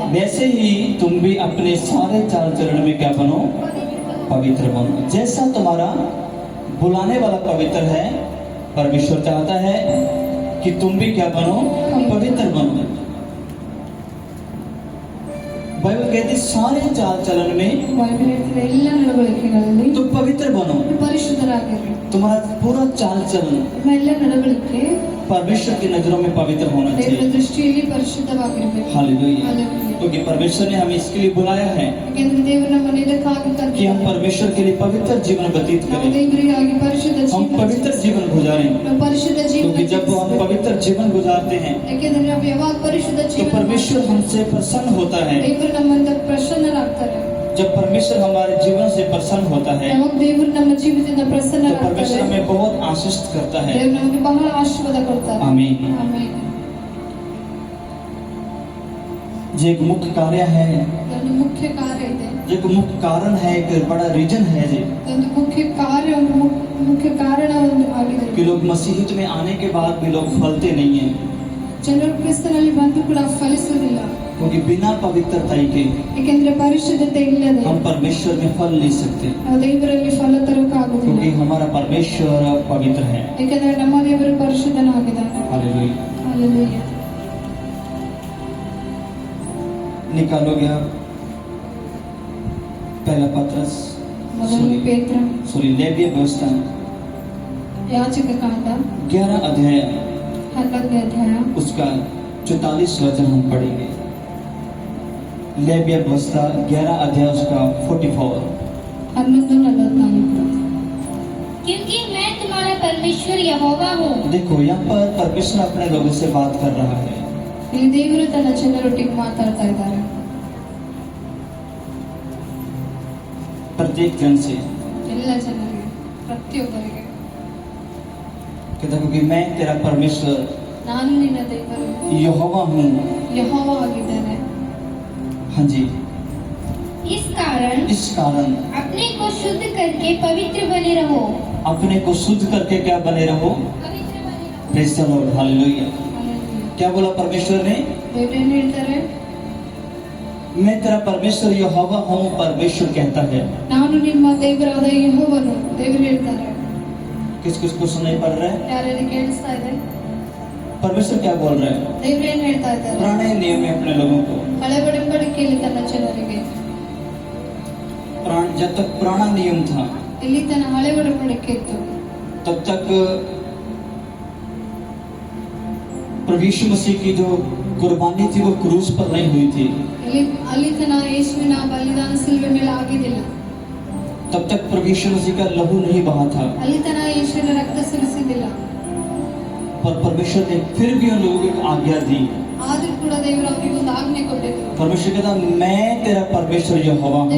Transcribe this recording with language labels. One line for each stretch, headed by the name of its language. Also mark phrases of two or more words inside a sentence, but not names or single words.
Hindi: वैसे ही तुम भी अपने सारे चाल चलन में क्या बनो? पवित्र बनो। जैसा तुम्हारा बुलाने वाला पवित्र है, परमेश्वर चाहता है कि तुम भी क्या बनो? पवित्र बनो। बाइबल कहती सारे चाल चलन में
Kannada: ಎಲ್ಲ ನಡವಳಿಕೆಗಳಲ್ಲಿ
Hindi: तुम पवित्र बनो।
Kannada: ಪರಿಶುದ್ಧರಾಗಿರಿ।
Hindi: तुम्हारा पूरा चाल चलन
Kannada: ನಿಮ್ಮ ಎಲ್ಲ ನಡವಳಿಕೆ
Hindi: परमेश्वर की नजरों में पवित्र होना
Kannada: ದೇವರ
Hindi: चाहिए।
Kannada: ದೃಷ್ಟಿಯಲ್ಲಿ ಪರಿಶುದ್ಧವಾಗಿರಬೇಕು।
Hindi: हालेलुया। हालेलुया। क्योंकि परमेश्वर ने हमें इसके लिए बुलाया है
Kannada: ಯಾಕೆಂದ್ರೆ ದೇವರು ನಮ್ಮನ್ನು ಇದಕ್ಕಾಗಿ
Hindi: कि हम
Kannada: ಕರೆದಿದ್ದಾನೆ।
Hindi: परमेश्वर के लिए पवित्र जीवन व्यतीत
Kannada: ನಾವು
Hindi: करें,
Kannada: ದೇವರಿಗಾಗಿ ಪರಿಶುದ್ಧ
Hindi: हम
Kannada: ಜೀವನ
Hindi: पवित्र जीवन गुजारें।
Kannada: ನಾವು ಪರಿಶುದ್ಧ ಜೀವನ
Hindi: क्योंकि जब हम पवित्र जीवन गुजारते हैं
Kannada: ಯಾಕೆಂದ್ರೆ ನಾವು ಯಾವಾಗ ಪರಿಶುದ್ಧ
Hindi: तो
Kannada: ಜೀವನ
Hindi: परमेश्वर हमसे प्रसन्न होता है।
Kannada: ದೇವರು ನಮ್ಮಿಂದ ಪ್ರಸನ್ನರಾಗ್ತಾರೆ।
Hindi: जब परमेश्वर हमारे जीवन से प्रसन्न होता है
Kannada: ಯಾವಾಗ ದೇವರು ನಮ್ಮ ಜೀವಿತದಿಂದ
Hindi: तो
Kannada: ಪ್ರಸನ್ನರಾಗ್ತಾರೆ,
Hindi: परमेश्वर हमें बहुत आशीष करता है।
Kannada: ದೇವರು ನಮಗೆ ಬಹಳ ಆಶೀರ್ವಾದ ಕೊಡ್ತಾರೆ।
Hindi: आमीन।
Kannada: ಆಮೆನ್।
Hindi: जो एक मुख्य कार्य है,
Kannada: ಒಂದು ಮುಖ್ಯ ಕಾರ್ಯ ಇದೆ,
Hindi: जो एक मुख्य कारण है, एक बड़ा रीजन है जी
Kannada: ಒಂದು ಮುಖ್ಯ ಕಾರ್ಯ, ಒಂದು ಮುಖ್ಯ ಕಾರಣ ಒಂದು ಆಗಿದೆ।
Hindi: कि लोग मसीहियत में आने के बाद भी लोग फलते नहीं हैं।
Kannada: ಜನರು ಕ್ರಿಸ್ತನಲ್ಲಿ ಬಂದು ಕೂಡ ಫಲಿಸುವುದಿಲ್ಲ,
Hindi: क्योंकि बिना पवित्रता के
Kannada: ಏಕೆಂದ್ರೆ ಪರಿಶುದ್ಧತೆ ಇಲ್ಲದೆ
Hindi: हम परमेश्वर में फल नहीं सकते।
Kannada: ನಾವು ದೇವರಲ್ಲಿ ಫಲ ತರೋಕ್ಕಾಗುವುದಿಲ್ಲ,
Hindi: क्योंकि हमारा परमेश्वर पवित्र है।
Kannada: ಏಕೆಂದ್ರೆ ನಮ್ಮ ದೇವರು ಪರಿಶುದ್ಧನಾಗಿದ್ದಾನೆ।
Hindi: हालेलुया।
Kannada: ಹಾಲೆಲೂಯಾ।
Hindi: निकालोगे आप पहला पत्रस
Kannada: ಮೊದಲನೇ ಪೇತ್ರ
Hindi: सॉरी लेविय व्यवस्था
Kannada: ಯಾಜಕ ಕಾಂಡ
Hindi: 11 अध्याय
Kannada: 11ನೇ ಅಧ್ಯಾಯ
Hindi: उसका 44 वचन हम पढ़ेंगे। लेविय व्यवस्था 11 अध्याय उसका 44। 11:44। क्योंकि मैं तुम्हारा परमेश्वर यहोवा हूँ। देखो यहाँ पर परमेश्वर अपने लोगों से बात कर रहा है।
Kannada: ಇಲ್ಲಿ ದೇವರು ತನ್ನ ಜನರೊಟ್ಟಿಗೆ ಮಾತಾಡ್ತಾ ಇದ್ದಾರೆ,
Hindi: प्रत्येक जन से
Kannada: ಎಲ್ಲ ಜನರಿಗೆ, ಪ್ರತಿಯೊಬ್ಬರಿಗೆ।
Hindi: कहता क्योंकि मैं तेरा परमेश्वर
Kannada: ನಾನು ನಿನ್ನ ದೇವರು
Hindi: यहोवा हूँ।
Kannada: ಯೆಹೋವ ಆಗಿದ್ದೇನೆ।
Hindi: हाँ जी। इस कारण इस कारण अपने को शुद्ध करके पवित्र बने रहो। अपने को शुद्ध करके क्या बने रहो? पवित्र बने रहो।
English: Praise the Lord.
Hindi: हालेलुया।
Kannada: ಹಾಲೆಲೂಯಾ।
Hindi: क्या बोला परमेश्वर ने?
Kannada: ದೇವರು ಏನ್ ಹೇಳ್ತಾರೆ?
Hindi: मैं तेरा परमेश्वर यहोवा हूँ। परमेश्वर कहता है।
Kannada: ನಾನು ನಿಮ್ಮ ದೇವರಾದ ಯೆಹೋವನು, ದೇವರು ಹೇಳ್ತಾರೆ।
Hindi: किस किस को सुनाई पड़ रहा है?
Kannada: ಯಾರ್ಯಾರಿಗೆ ಕೇಳಿಸ್ತಾ ಇದೆ?
Hindi: परमेश्वर क्या बोल रहा है?
Kannada: ದೇವರು ಏನ್ ಹೇಳ್ತಾ ಇದ್ದಾರೆ?
Hindi: पुराने नियम में अपने लोगों को
Kannada: ಹಳೆ ಒಡಂಬಡಿಕೆಯಲ್ಲಿ ತನ್ನ ಜನರಿಗೆ,
Hindi: जब तक पुराना नियम था
Kannada: ಇಲ್ಲಿ ತನ್ನ ಹಳೆ ಒಡಂಬಡಿಕೆ ಇತ್ತು,
Hindi: तब तक प्रभु यीशु मसीह की जो कुर्बानी थी वो क्रूस पर नहीं हुई थी।
Kannada: ಅಲ್ಲಿ ತನ ಯೇಸುವಿನ ಬಲಿದಾನ ಶಿಲುಬೆ ಮೇಲೆ ಆಗಿದ್ದಿಲ್ಲ,
Hindi: तब तक प्रभु यीशु मसीह का लहू नहीं बहा था।
Kannada: ಅಲ್ಲಿ ತನ ಯೇಸುವಿನ ರಕ್ತ ಸುರಿಸಿದ್ದಿಲ್ಲ।
Hindi: पर परमेश्वर ने फिर भी उन लोगों को एक आज्ञा दी।
Kannada: ಆದ್ರೂ ಕೂಡ ದೇವರು ಅವರಿಗೆ ಒಂದು ಆಜ್ಞೆ ಕೊಟ್ಟಿದ್ರು।
Hindi: परमेश्वर कहता मैं तेरा परमेश्वर यहोवा हूँ,